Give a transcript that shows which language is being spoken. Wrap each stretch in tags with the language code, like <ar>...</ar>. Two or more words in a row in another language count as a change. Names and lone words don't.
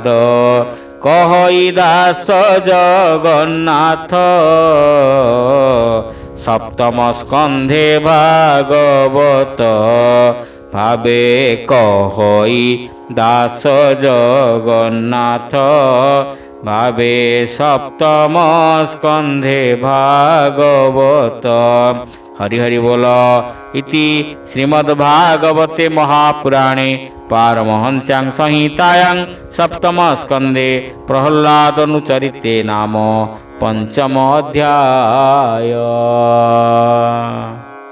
<or>କହଇ ଦାସ ଜଗନ୍ନାଥ ସପ୍ତମ ସ୍କନ୍ଧେ ଭାଗବତ। ଭାବେ କହଇ ଦାସ ଜଗନ୍ନାଥ ଭାବେ ସପ୍ତମ ସ୍କନ୍ଧେ ଭାଗବତ। हरि हरि बोल।</or> <sa>इति श्रीमद्भागवते महापुराणे पारमहंस्यां संहितायां सप्तम स्कन्धे प्रह्लादनुचरिते नाम पंचम अध्याय।</sa>